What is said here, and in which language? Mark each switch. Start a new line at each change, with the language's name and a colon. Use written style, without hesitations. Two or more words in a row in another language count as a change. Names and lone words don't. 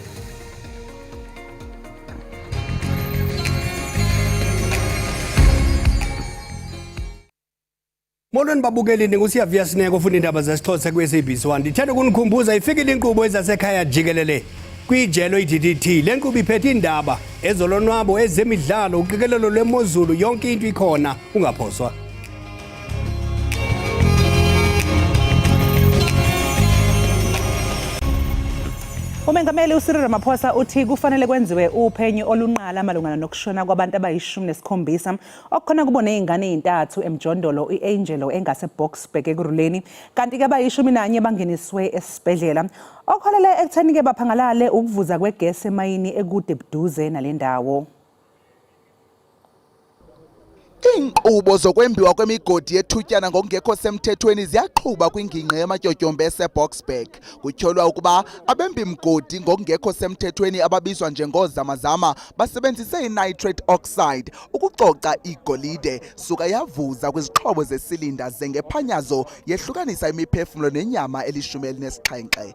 Xhosa: Molweni babukeli ngusiyavia Sineko ufuna indaba zesixhosa kwi-SABC 1. Ndithanda ukunikhumbuza ifikile inkqubo ezasekhaya jikelele kwijelo iDDT. Le nkqubo iphethe indaba ezolonwabo ezemidlalo uqikelelo lwemozulu yonke into ikhona ungaphoswa.
Zulu: Umengameli uCyril Ramaphosa uthi kufanele kwenziwe uphenyo olunqala malungana nokushona kwabantu abayi-17 okukhona kubone izingane ezintathu emjondolo iAngelo engase Boksburg ekuruleni kanti ke abayi-11 bangeniswe esibhedlela okholele ekutheni ke baphangalale ukuvuza kwegesi emayini ekude buduze nalendawo.
Xhosa: Iinkqubo zokwembiwa kwemigodi yethutyana ngokungekho semthethweni ziyaqhuba kwingingqi yamatyotyombe eseBoksburg. Kutyholwa ukuba abembi-mgodi ngokungekho semthethweni ababizwa njengoozamazama basebenzise i-
English: nitrate oxide
Xhosa: ukucoca igolide suka yavuza kwizixhobo zesilinda ze ngephanyazo yehlukanisa imiphefumlo nenyama eli-17.